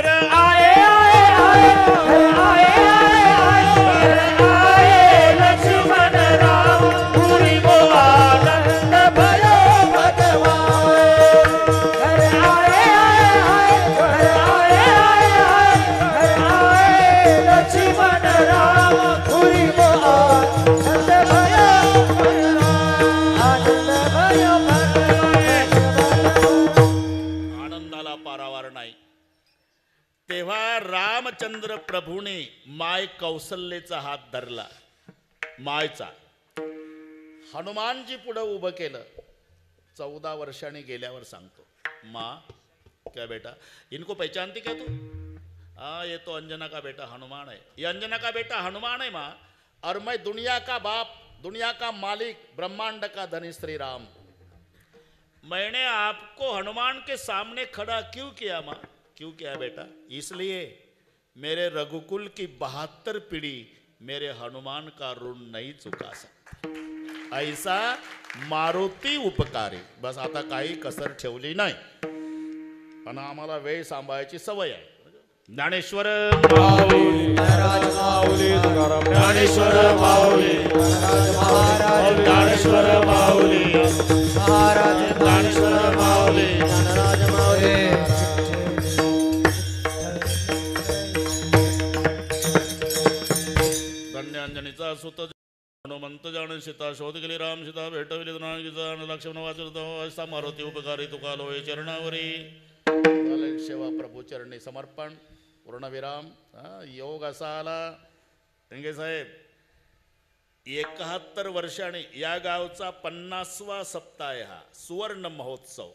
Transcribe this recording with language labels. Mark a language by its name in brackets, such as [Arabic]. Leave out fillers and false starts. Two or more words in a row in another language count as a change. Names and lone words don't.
[Hindi] आए आए आए घर आए आए आए घर आए लक्ष्मण राम पुरी मोआनंद भयो भगवान. घर आए आए आए घर आए आए आए घर आए लक्ष्मण राम पुरी मोआनंद भयो भगवान. आनंद भयो भगवान. [Marathi] आनंदाला पारावार नाही. तेव्हा रामचंद्र प्रभूने माय कौसल्याचा हात धरला, मायचा. हनुमानजी पुढे उभं केलं. 14 वर्षांनी गेल्यावर सांगतो, [Hindi] मा क्या बेटा, इनको पहचानती क्या तू? हाँ, ये तो अंजना का बेटा हनुमान है। ये अंजना का बेटा हनुमान है माँ, और मैं दुनिया का बाप, दुनिया का मालिक, ब्रह्मांड का धनी श्री राम। मैंने आपको हनुमान के सामने खड़ा क्यों किया माँ? क्यों किया बेटा? इसलिए मेरे रघुकुल की 72 पीढ़ी मेरे हनुमान का ऋण नहीं चुका सकती। [Marathi] ऐसा मारुती उपकारी। बस आता काही कसर ठेवली नाही, पण आम्हाला वेळ सांभाळायची सवय आहे. ज्ञानेश्वर माऊली महाराज माऊली तुकाराम ज्ञानेश्वर माऊली, महाराज ज्ञानेश्वर माऊली, महाराज ज्ञानेश्वर माऊली. ज्ञानराज माऊली धन्य अंजनीचा सुत हनुमंत जाण सीता शोध गेली राम सीता भेटविली गीता लक्ष्मण वाचता मारुती उपकारी तुका लोय चरणावरी. झाले सेवा प्रभू चरणी समर्पण, पूर्णविराम. योग असा आला ढेंगे साहेब, 71 वर्षांनी या गावचा 50वा सप्ताह आहे हा, सुवर्ण महोत्सव.